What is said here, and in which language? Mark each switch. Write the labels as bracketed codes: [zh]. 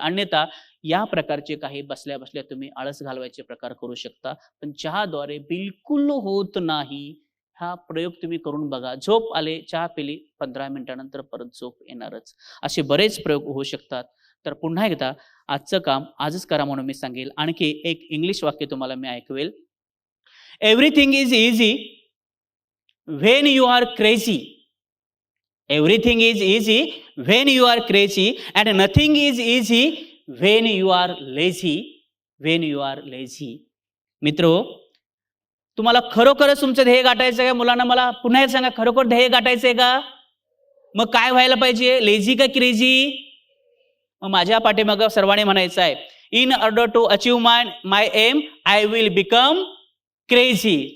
[mr] अन्यथा या प्रकारचे काही बसल्या बसल्या तुम्ही आळस घालवायचे प्रकार करू शकता, पण चहाद्वारे बिलकुल होत नाही. हा प्रयोग तुम्ही करून बघा. झोप आले, चहा पिली, 15 मिनिटानंतर परत झोप येणारच. असे बरेच प्रयोग होऊ शकतात. तर पुन्हा एकदा आजचं काम आजच करा म्हणून मी सांगेल. आणखी एक इंग्लिश वाक्य तुम्हाला मी ऐकवेल. [en] Everything is easy when you are crazy. Everything is easy when you are crazy and nothing is easy when you are lazy. When you are lazy. [mr] मित्रो, तुम्हाला खरोखरच तुमचं ध्येय गाठायचं आहे का? मुलांना मला पुन्हा एक सांगा, खरोखर ध्येय गाठायचं आहे का? मग काय व्हायला पाहिजे? लेझी का क्रेझी? मग माझ्या पाठीमागं सर्वांनी म्हणायचं आहे, [en] In order to achieve my aim I will become crazy.